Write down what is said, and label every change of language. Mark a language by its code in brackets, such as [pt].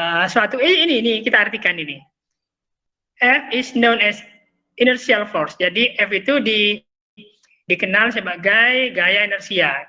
[id] suatu ini kita artikan ini. [en] F is known as inertial force. [id] Jadi F itu dikenal sebagai gaya inersia.